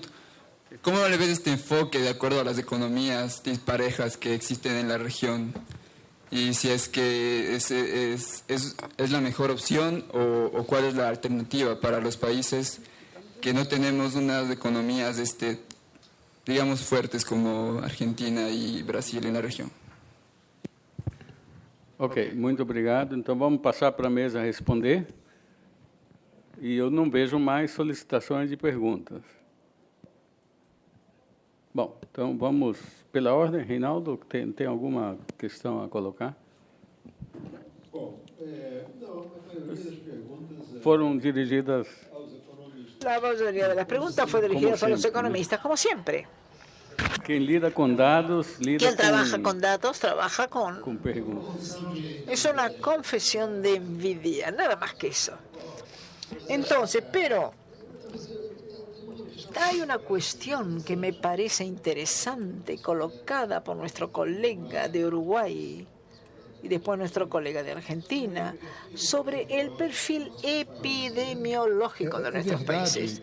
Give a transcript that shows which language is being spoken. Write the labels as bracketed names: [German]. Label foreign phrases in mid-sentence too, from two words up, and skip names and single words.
[Spanish] ¿Cómo le ves este enfoque de acuerdo a las economías disparejas que existen en la región? Y si es que es la mejor opción o cuál es la alternativa para los países que no tenemos unas economías, digamos, fuertes como Argentina y Brasil en la región. [Portuguese] Ok, muito obrigado. Então, vamos passar para a mesa responder. E eu não vejo mais solicitações de perguntas. Bom, então vamos pela ordem. Reinaldo, tem alguma questão a colocar? Bom, não, a maioria das perguntas Foram dirigidas. aos economistas. [Spanish] La mayoría de las preguntas fue dirigida a los economistas, como siempre. [Portuguese] Quem lida com dados, lida [Spanish] Quien trabaja con datos, trabaja [Portuguese] com perguntas. [Spanish] Es una confesión de envidia, nada más que eso. Entonces, pero hay una cuestión que me parece interesante colocada por nuestro colega de Uruguay y después nuestro colega de Argentina sobre el perfil epidemiológico de nuestros países.